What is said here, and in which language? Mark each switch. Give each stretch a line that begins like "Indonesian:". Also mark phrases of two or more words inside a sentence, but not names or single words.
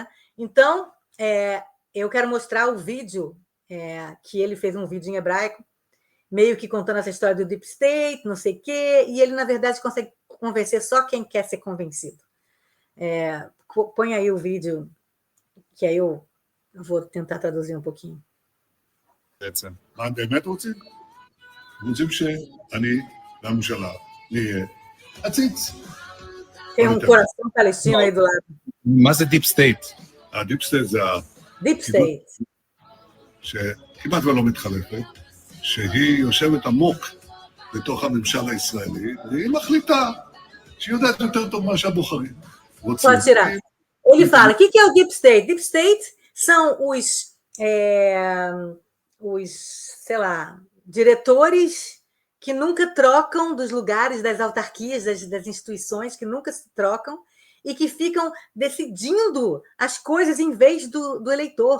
Portuguese: Então, eu quero mostrar o vídeo, que ele fez um vídeo em hebraico, meio que contando essa história do
English: Deep State,
Portuguese: não sei o quê, e ele, na verdade, consegue convencer só quem quer ser convencido. Põe aí o vídeo, que aí eu vou tentar traduzir um pouquinho.
Hebrew: בעצם. מה הם באמת רוצים? רוצים שאני והממשלה נהיה עציץ.
Portuguese: Tem um coração palestino aí do lado.
Hebrew: מה זה
English: Deep State?
Hebrew: הדיפ סטייט זה
English: Deep State.
Hebrew: שכמעט ולא מתחלפת, שהיא יושבת עמוק בתוך הממשל הישראלי, והיא מחליטה שהיא יודעת יותר טוב מה שהבוחרים רוצים.
Portuguese: Pode tirar. Ele fala, o que é o
English: Deep State? Deep State
Portuguese: são os, sei lá, diretores que nunca trocam dos lugares, das autarquias, das instituições, que nunca se trocam e que ficam decidindo as coisas em vez do eleitor.